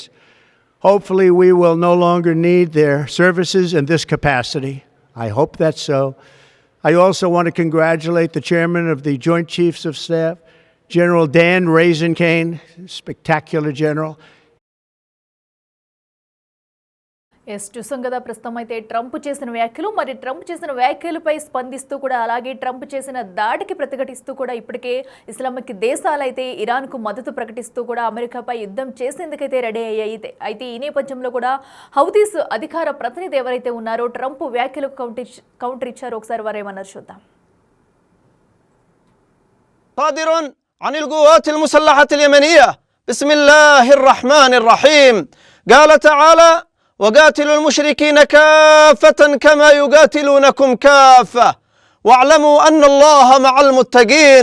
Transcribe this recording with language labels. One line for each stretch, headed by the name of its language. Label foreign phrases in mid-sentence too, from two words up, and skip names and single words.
English: Hopefully, we will no longer need their services in this capacity. I hope that's so. I also want to congratulate the chairman of the Joint Chiefs of Staff, General Dan Raisin-Kane, spectacular general.
Telugu: ఎస్ చూసాం కదా ప్రస్తుతం అయితే ట్రంప్ చేసిన వ్యాఖ్యలు, మరి ట్రంప్ చేసిన వ్యాఖ్యలపై స్పందిస్తూ కూడా అలాగే ట్రంప్ చేసిన దాడికి ప్రతిఘటిస్తూ కూడా ఇప్పటికే ఇస్లామిక్ దేశాలు అయితే ఇరాన్కు మద్దతు ప్రకటిస్తూ కూడా అమెరికాపై యుద్ధం చేసేందుకైతే రెడీ అయ్యాయి. అయితే ఈ నేపథ్యంలో కూడా హౌతీస్ అధికార ప్రతినిధి ఎవరైతే ఉన్నారో ట్రంప్ వ్యాఖ్యలకు కౌంటర్ ఇచ్చారో ఒకసారి వారేమన్నారు చూద్దాం.
Arabic: صادر عن القوات المسلحة اليمنية بسم الله الرحمن الرحيم قال تعالى وقاتلوا المشركين كافة كما يقاتلونكم كافة واعلموا أن الله مع المتقين.